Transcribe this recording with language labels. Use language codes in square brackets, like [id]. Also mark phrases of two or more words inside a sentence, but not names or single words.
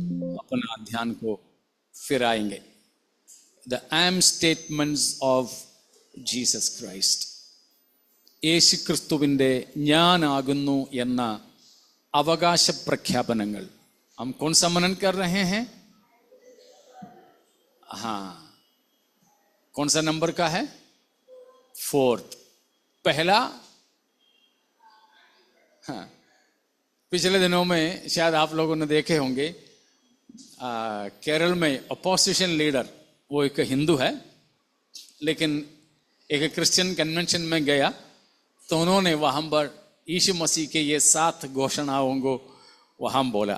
[hi] अपना ध्यान को फिराएंगे। [en] The I am statements of Jesus Christ, [ml] യേശു ക്രിസ്തുവിൻ്റെ ഞാനാകുന്നു എന്ന അവകാശ പ്രഖ്യാപനങ്ങൾ. [hi] हम कौन सा मनन कर रहे हैं? हाँ, कौन सा नंबर का है? 4th। पहला, हाँ, पिछले दिनों में शायद आप लोगों ने देखे होंगे, केरल में [en] opposition leader, [hi] वो एक हिंदू है लेकिन एक [en] Christian convention [hi] में गया, तो उन्होंने वहाँ पर यीशु मसीह के ये 7 घोषणाओं को वहाँ बोला।